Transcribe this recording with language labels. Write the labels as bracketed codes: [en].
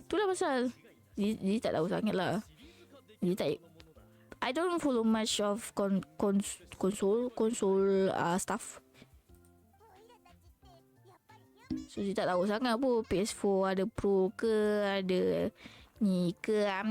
[ms] Itulah pasal dia tak tahu sangat lah. [en] Dia tak, I don't follow much of console stuff. [ms] So dia tak tahu sangat pun PS4 ada Pro ke, ada ni ke.